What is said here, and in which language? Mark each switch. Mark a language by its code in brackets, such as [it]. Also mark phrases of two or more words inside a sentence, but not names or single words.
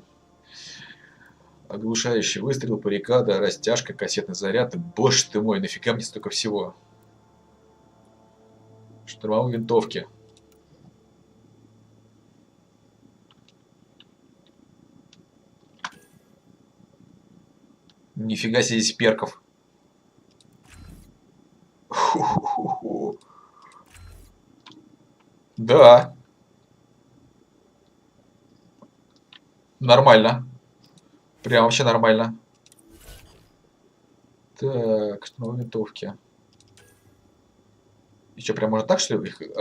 [ru] Оглушающий выстрел, баррикада, растяжка, кассетный заряд. Боже ты мой, нафига мне столько всего? Штурмовые винтовки. Нифига себе здесь перков. Ху-ху-ху-ху. Да. Нормально. Прям вообще нормально. Так, штурмовые винтовки. И что, прям можно так, что ли, их...